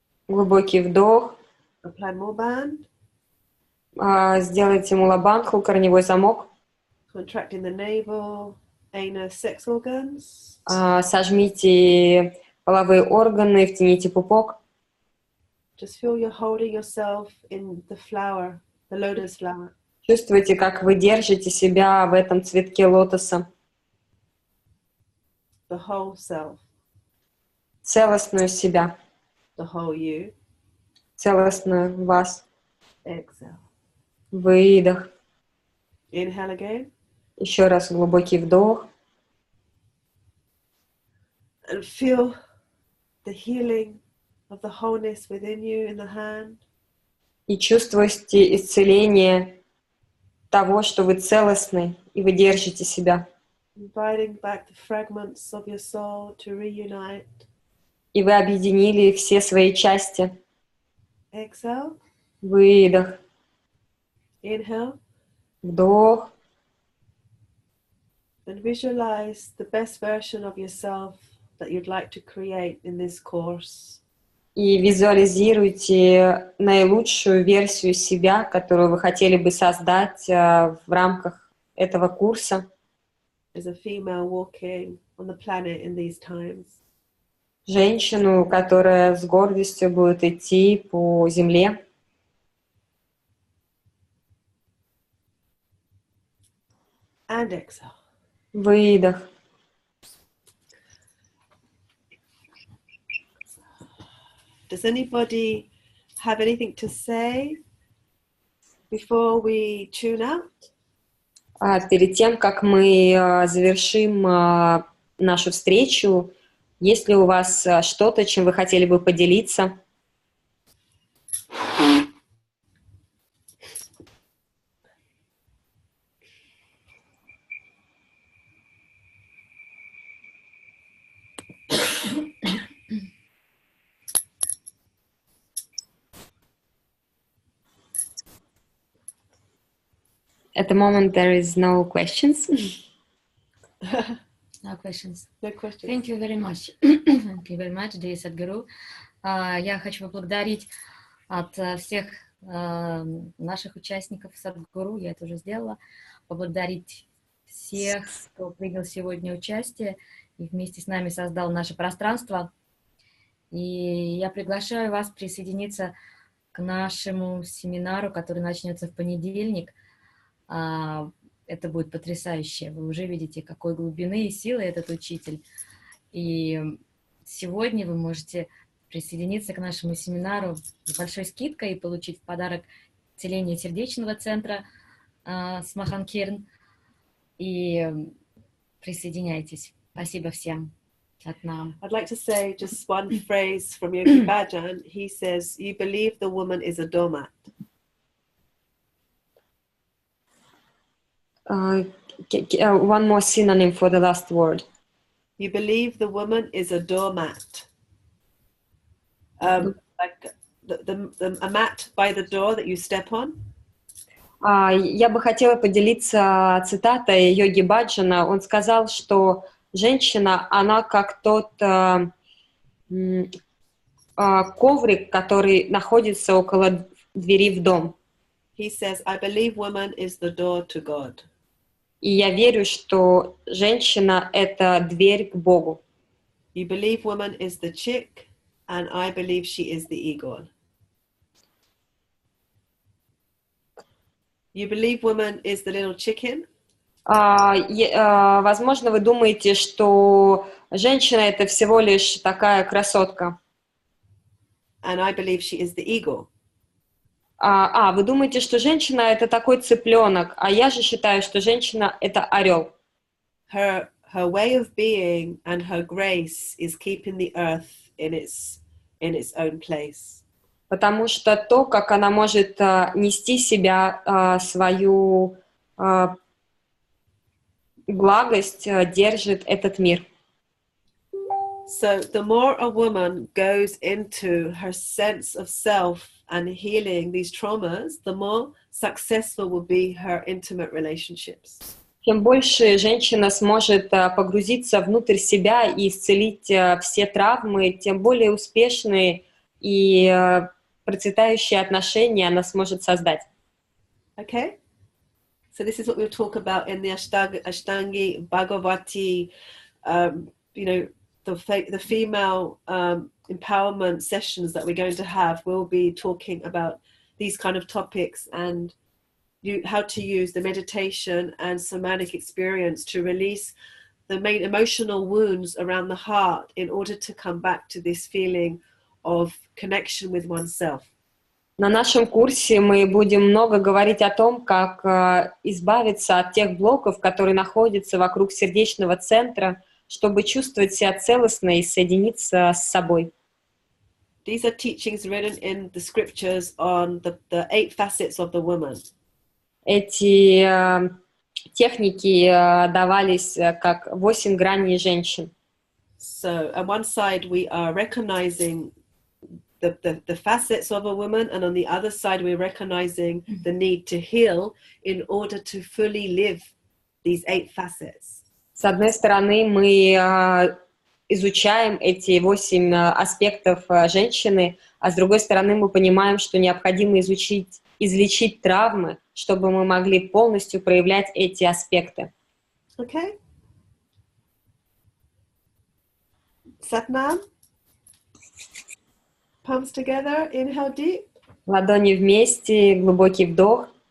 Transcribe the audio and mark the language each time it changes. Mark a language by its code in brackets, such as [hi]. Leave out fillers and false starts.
[ru] Глубокий вдох. [en] Apply more band. [ru] Сделайте мулабандху, корневой замок. [en] Contracting the navel, anus, sex organs. [ru] Сожмите половые органы, втяните пупок. [en] Just feel you're holding yourself in the flower, the lotus flower. [ru] Чувствуйте, как вы держите себя в этом цветке лотоса. [en] The whole self, [ru] Целостную себя. [en] the whole you. [ru] целостную в вас. [en] Exhale. [ru] Выдох. [en] Inhale again. [ru] Еще раз глубокий вдох. [en] And feel the healing of the wholeness within you in the hand. [ru] И чувствуйте исцеление того, что вы целостны, и вы держите себя. [en] Inviting back the fragments of your soul to reunite. [ru] И вы объединили все свои части. [en] Exhale. [ru] Выдох. [en] Inhale. [ru] Вдох. [en] And visualize the best version of yourself that you'd like to create in this course. [ru] И визуализируйте наилучшую версию себя, которую вы хотели бы создать в рамках этого курса. [en] As a female walking on the planet in these times. [ru] Женщину, которая с гордостью будет идти по земле. [en] And exhale. [ru] Выдох. [en] Does anybody have anything to say before we tune out? [ru] Перед тем, как мы завершим нашу встречу, есть ли у вас что-то, чем вы хотели бы поделиться? [en] At the moment, there is no questions. No questions. No question. Thank you very much. Thank you very much, dear Сат Гуру. [ru] Я хочу поблагодарить от всех наших участников Сат Гуру, я это уже сделала, поблагодарить всех, кто принял сегодня участие и вместе с нами создал наше пространство. И я приглашаю вас присоединиться к нашему семинару, который начнется в понедельник. Это будет потрясающе. Вы уже видите, какой глубины и силы этот учитель. И сегодня вы можете присоединиться к нашему семинару с большой скидкой и получить в подарок целение сердечного центра с Маханкирн. И присоединяйтесь. Спасибо всем. Сатнам. [en] I'd like to say just one phrase from Yogi Bhajan. He says, "You believe the woman is a doormat." One more synonym for the last word. You believe the woman is a doormat. Like a mat by the door that you step on. [ru] Я бы хотела поделиться цитатой Йоги Баджана. Он сказал, что женщина, она как тот коврик, который находится около двери в дом. [en] He says, "I believe woman is the door to God." [ru] И я верю, что женщина — это дверь к Богу. [en] You believe woman is the chick, and I believe she is the eagle. You believe woman is the little chicken? [ru] Возможно, вы думаете, что женщина — это всего лишь такая красотка. [en] And I believe she is the eagle. [ru] Вы думаете, что женщина — это такой цыпленок, а я же считаю, что женщина — это орел. [en] Her way of being and her grace is keeping the earth in its own place. [ru] Потому что то, как она может нести себя, свою благость, держит этот мир. [en] So the more a woman goes into her sense of self and healing these traumas, the more successful will be her intimate relationships. [ru] Чем больше женщина сможет погрузиться внутрь себя и исцелить все травмы, тем более успешные и процветающие отношения она сможет создать. [en] Okay? So this is what we'll talk about in the Ashtangi Bhagavati, the female empowerment sessions that we're going to have. We'll be talking about these kind of topics and how to use the meditation and somatic experience to release the main emotional wounds around the heart in order to come back to this feeling of connection with oneself. [ru] На нашем курсе мы будем много говорить о том, как избавиться от тех блоков, которые находятся вокруг сердечного центра, чтобы чувствовать себя целостно и соединиться с собой. [en] These are teachings written in the scriptures on the 8 facets of the woman. [ru] Эти техники давались как 8 граней женщин. [en] So on one side we are recognizing the facets of a woman, and on the other side we're recognizing the need to heal in order to fully live these 8 facets. [ru] С одной стороны, мы изучаем эти 8 аспектов женщины, а с другой стороны, мы понимаем, что необходимо излечить травмы, чтобы мы могли полностью проявлять эти аспекты. [en] Okay? Satnam. Palms together, inhale deep. [ru] Ладони вместе, глубокий вдох.